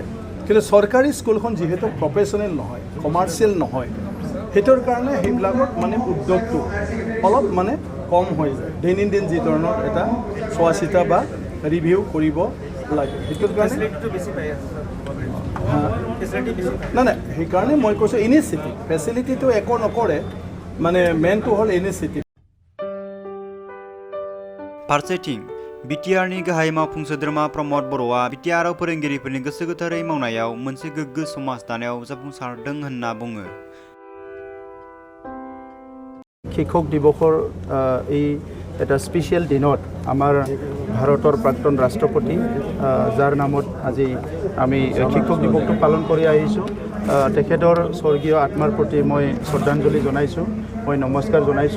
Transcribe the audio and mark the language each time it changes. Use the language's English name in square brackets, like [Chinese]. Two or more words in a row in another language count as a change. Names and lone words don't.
[Assamese] কিন্তু চৰকাৰী স্কুলখন যিহেতু প্ৰফেশ্যনেল নহয়, কমাৰ্চিয়েল নহয়, সেইটোৰ কাৰণে সেইবিলাকত মানে উদ্যোগটো অলপ মানে কম হৈ যায়। দৈনন্দিন যি ধৰণৰ এটা চোৱা চিতা বা ৰিভিউ কৰিব লাগে, সেইটোৰ কাৰণে নাই সেইকাৰণে মই কৈছোঁ ইনিচিয়েটিভ, ফেচিলিটিটো একো নকৰে, মানে মেইনটো হ'ল ইনিচিয়েটিভ। [Bodo] फारसेथिं बिटिआरनि गाहाय मावफुं सोद्रोमा प्रमद बर'आ बिटिआरआव फोरोंगिरिफोरनि गोसो गोथारै मावनायाव मोनसे गोग्गो समाज दानायाव जाफुंसारदों होनना बुङो। [Assamese] শিক্ষক দিৱসৰ এই এটা স্পেচিয়েল দিনত আমাৰ ভাৰতৰ প্ৰাক্তন ৰাষ্ট্ৰপতি যাৰ নামত আজি আমি শিক্ষক দিৱসটো পালন কৰি আহিছোঁ, তেখেতৰ স্বৰ্গীয় আত্মাৰ প্ৰতি মই শ্ৰদ্ধাঞ্জলি জনাইছোঁ, মই নমস্কাৰ জনাইছোঁ।